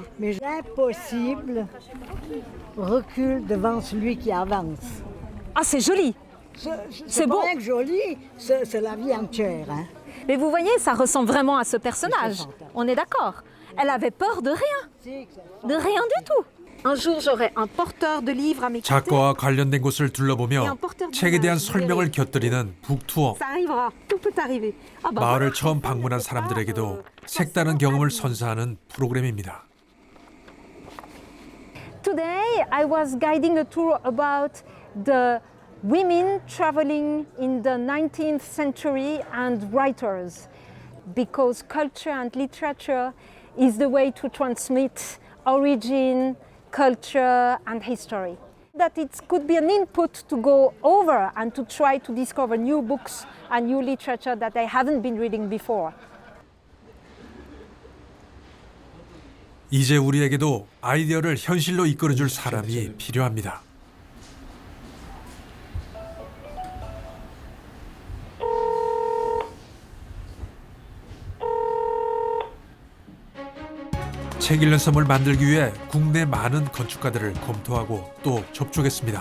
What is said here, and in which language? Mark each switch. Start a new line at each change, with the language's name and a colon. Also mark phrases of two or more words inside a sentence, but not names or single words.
French: Mais impossible recule devant celui qui avance. Ah, c'est joli. C'est beau. Rien que joli, c'est la vie entière. Hein. Mais vous voyez, ça ressemble vraiment à ce personnage. On est d'accord. Elle avait peur de rien. De rien du tout. Un jour, j'aurai un porteur de livres à mes côtés.
Korean: 작가와 관련된 곳을 둘러보며 책에 대한 설명을 곁들이는 북투어.
French: Ça arrivera. Tout peut arriver. Ah bah,
Korean: 마을을 처음 방문한 사람들에게도 색다른 경험을 선사하는 프로그램입니다.
English: I was guiding a tour about the women traveling in the 19th century and writers, because culture and literature is the way to transmit origin, culture and history. That it could be an input to go over and to try to discover new books and new literature that I haven't been reading before.
Korean: 이제 우리에게도 아이디어를 현실로 이끌어줄 사람이 필요합니다. 책 읽는 섬을 만들기 위해 국내 많은 건축가들을 검토하고 또 접촉했습니다.